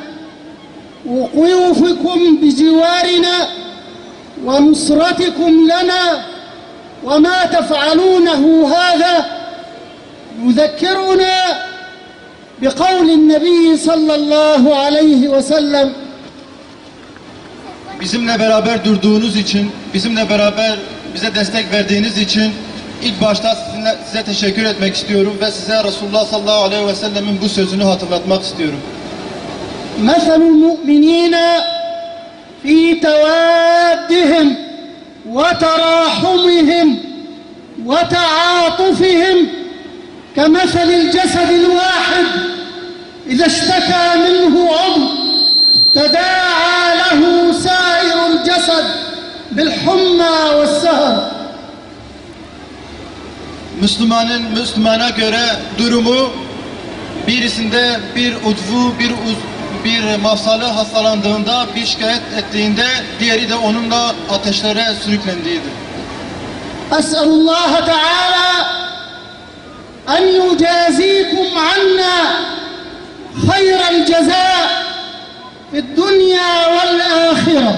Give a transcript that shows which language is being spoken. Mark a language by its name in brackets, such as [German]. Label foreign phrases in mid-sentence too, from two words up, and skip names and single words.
[Arabic] وقوفكم بجوارنا ونصرتكم لنا وما تفعلونه هذا يذكرنا بقول النبي صلى الله عليه وسلم [Turkish] bizimle beraber durduğunuz için, bizimle beraber bize destek verdiğiniz için ilk başta size teşekkür etmek istiyorum ve size Resulullah [Arabic] صلى الله عليه وسلم [Turkish] bu sözünü hatırlatmak istiyorum. [Arabic] مَثَلُ الْمُؤْمِنِينَ فِي تَوَادِّهِمْ وَتَرَاحُمِهِمْ وَتَعَاطُفِهِمْ كَمَثَلِ الْجَسَدِ الْوَاحِدِ إِذَا اشْتَكَى مِنْهُ عُضْوٌ تَدَاعَى لَهُ سَائِرُ الْجَسَدِ بِالْحُمَّى وَالسَّهَرِ. [Turkish] Müslümana göre durumu birisinde bir udvu, bir mafsalı hastalandığında, bir şikayet ettiğinde diğeri de onunla ateşlere sürüklendiğidir. [Arabic] أسأل الله تعالى أن يجزيكم عنا خير الجزاء في الدنيا والآخرة.